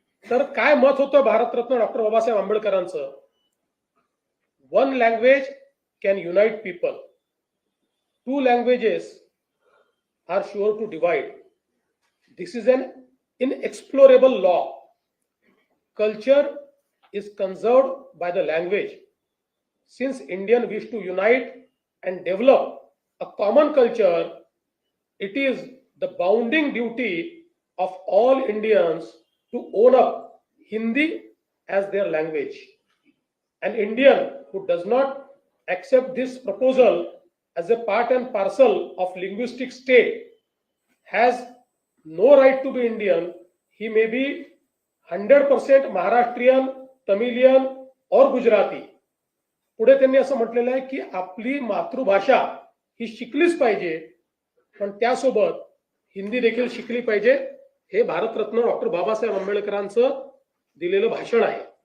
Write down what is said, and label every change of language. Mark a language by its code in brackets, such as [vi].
[mr] तर काय मत होतं Bharat Ratna doctor Babasaheb आंबेडकरांचं? [en] One language can unite people, two languages are sure to divide. This is an inexplorable law. Culture is conserved by the language. Since Indians wish to unite and develop a common culture, it is the bounding duty of all Indians to own up Hindi as their language. An Indian who does not accept this proposal as a part and parcel of linguistic state has no right to be Indian. He may be 100% Maharashtrian, Tamilian और गुजराती. [mr] पुढे त्यांनी असं म्हटलेलं आहे की आपली मातृभाषा ही शिकलीच पाहिजे, पण त्यासोबत हिंदी देखील शिकली पाहिजे. हे भारतरत्न डॉक्टर बाबासाहेब आंबेडकरांचं दिलेलं भाषण आहे.